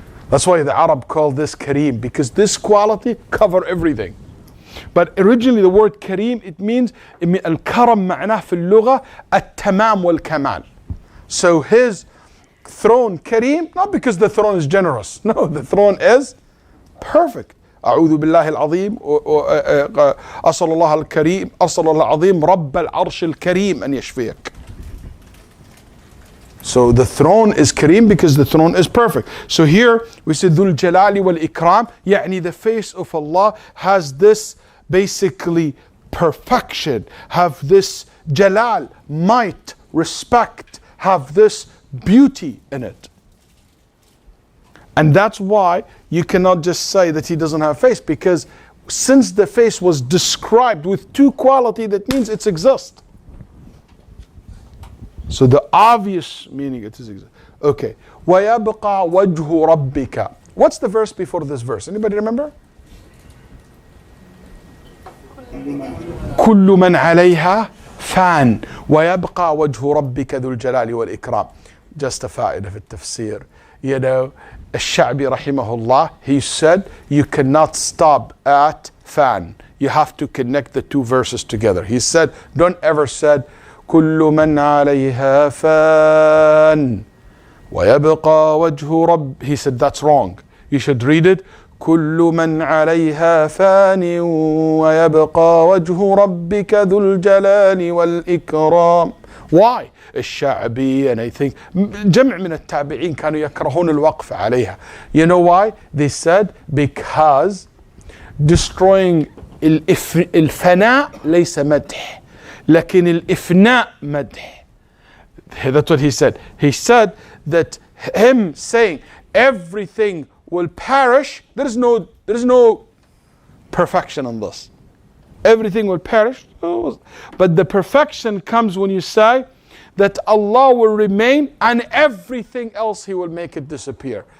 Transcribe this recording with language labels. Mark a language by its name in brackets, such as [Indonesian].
[English] That's why the Arab call this Kareem, because this quality cover everything. But originally the word Kareem, it means Al-Karam [Arabic] معناه في اللغة التمام والكمال. [English] So his throne Kareem, not because the throne is generous. No, the throne is perfect. [Arabic] أعوذ بالله العظيم أصل الله الكريم أصل الله العظيم رب العرش الكريم أن يشفيك. [English] So the throne is Kareem because the throne is perfect. So here we say [Arabic] ذو الجلال والإكرام, يعني [English] the face of Allah has this basically perfection, have this jalal, might, respect, have this beauty in it. And that's why you cannot just say that he doesn't have a face, because since the face was described with two qualities, that means it exists. So the obvious meaning it is exist. [Arabic] Okay. وَيَبْقَى وَجْهُ رَبِّكَ. [English] What's the verse before this verse? Anybody remember? [Arabic] كُلُّ مَنْ عَلَيْهَا فَانٍ وَيَبْقَى وَجْهُ رَبِّكَ ذُو الْجَلَالِ وَالْإِكْرَامِ. [English] Just a fa'idah [Arabic] في التفسير. [English] You know, Al-Sha'bi rahimahullah, he said, you cannot stop at fan. You have to connect the two verses together. He said, don't ever said, [Arabic] كل من عليها فان ويبقى وجه رب. [English] He said, that's wrong. You should read it, [Arabic] كل من عليها فان ويبقى وجه ربك ذو الجلال والإكرام. [English] Why? [Arabic] الشعبي, [English] and I think [Arabic] جمع من التابعين كانوا يكرهون الوقف عليها. [English] You know why? They said because destroying [Arabic] الفناء ليس مدح لكن الإفناء مدح. [English] That's what he said. He said that him saying everything will perish, there is no perfection on this. Everything will perish. But the perfection comes when you say that Allah will remain and everything else He will make it disappear.